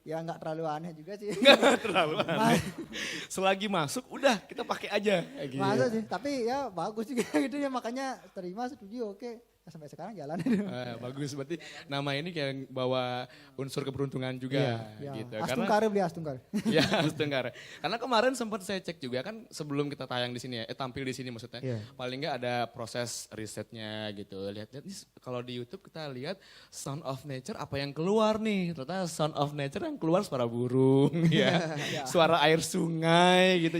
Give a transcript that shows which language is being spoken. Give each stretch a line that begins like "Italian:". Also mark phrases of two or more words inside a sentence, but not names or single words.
Indonesian: Ya nggak terlalu aneh juga sih. Nggak terlalu aneh. Selagi masuk udah kita pakai aja. Gitu. Masa sih, tapi ya bagus juga gitu ya, makanya terima, setuju, oke. Nah, sampai sekarang jalan. Bagus, berarti nama ini kayak bawa unsur keberuntungan juga Ya, gitu.
Balinese: Astungkar beli Astungkar.
Indonesian: Ya, Astungkar. Karena kemarin sempat saya cek juga kan sebelum kita tayang di sini ya, tampil di sini maksudnya. Iya. Paling nggak ada proses risetnya gitu. Lihat-lihat nih kalau di YouTube kita lihat Sound of Nature apa yang keluar nih. Ternyata Sound of Nature yang keluar suara burung ya. Suara air sungai gitu.